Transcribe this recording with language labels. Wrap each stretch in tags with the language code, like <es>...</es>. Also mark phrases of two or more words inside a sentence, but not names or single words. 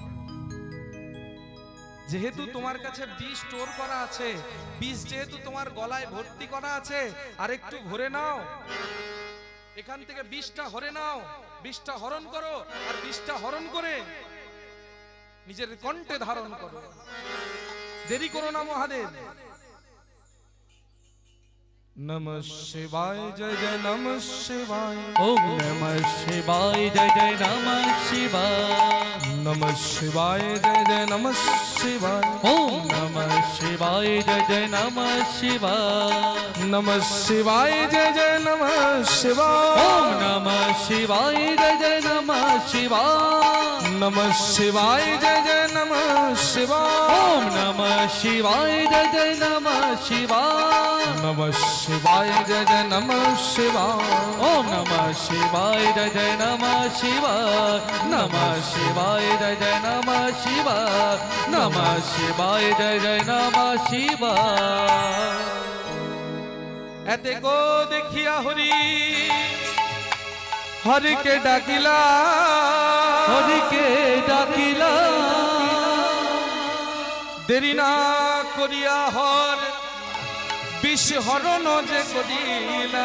<bn>যেহেতু তোমার কাছে বিষ স্টোর করা আছে, বিষ যেহেতু তোমার গলায় ভর্তি করা আছে, আর একটু ভরে নাও, এখান থেকে বিষটা হরে নাও, বিষটা হরণ করো, আর বিষটা হরণ করে নিজের কণ্ঠে ধারণ করো। দেরি করো না মহাদেব।</bn> <sa>নমঃ শিবায়, জয় জয় নমঃ শিবায়, ওম নমঃ শিবায়, জয় জয় নমঃ শিবায়, নমঃ শিবায়, জয় জয় নমঃ শিবায়, ওম নমঃ শিবায়, জয় জয় নমঃ শিবায়, নমঃ শিবায়, জয় জয় নমঃ শিবায়, ওম নমঃ শিবায়, জয় জয় নমঃ শিবায়, নমঃ শিবায়, জয় জয় নমঃ শিবায়, ওম নমঃ শিবায়, জয় জয় নমঃ শিবায়, নমঃ শিবায়, জয় জয় নমঃ শিবায়, ওম নমঃ শিবায়, জয় জয় নমঃ শিবায়, নমঃ শিবায়, জয় জয় নমঃ শিবায়, নমঃ শিবায়, জয় জয় নমঃ শিবায়।</sa> <bn>এতে গো দেখিয়া হরি, হরিকে ডাকিলা, হরিকে ডাকিলা, দেরি না করিয়া হর বিষ হরণ যে করিলা</bn>